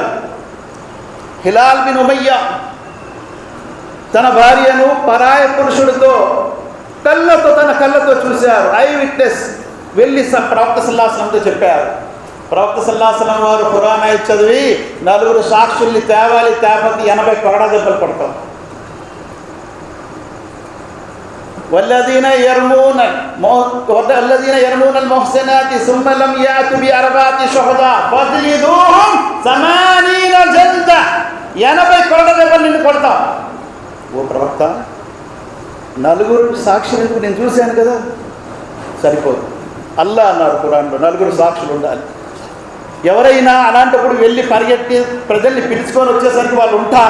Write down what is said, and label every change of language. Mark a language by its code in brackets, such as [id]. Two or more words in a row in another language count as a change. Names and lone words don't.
[te] హిలాల్ బిన్ ఉమయ్య తన భార్యను పరాయ పురుషుడితో తన కళ్ళతో చూశారు. [en] eye witness. [te] వెళ్ళి ప్రవక్త [ar] صلى الله عليه وسلم [te] చెప్పారు. ప్రవక్త [ar] صلى الله عليه وسلم [te] వారు ఖురాన్ ఆయత్ చదివి 4 సాక్షుల్ని తేవాలి, తేపతి 80 కొరడా దెబ్బలు పడతాం. [ar] والذين يرمون المحسنات ثم لم يأتوا بأربعة شهداء فاجلدوهم 80 جلدة. [te] 80 కొరడా దెబ్బలు నిన్ను కొడతాం. ఓ ప్రవక్త, 4 సాక్షులు నేను చూశాను కదా, సరిపోదు. అల్లాహ్ అన్నారు ఖురాన్లో 4 సాక్షులు ఉండాలి. ఎవరైనా అలాంటప్పుడు వెళ్ళి పరిగెత్తి ప్రజల్ని పిలుచుకొని వచ్చేసరికి వాళ్ళు ఉంటారు.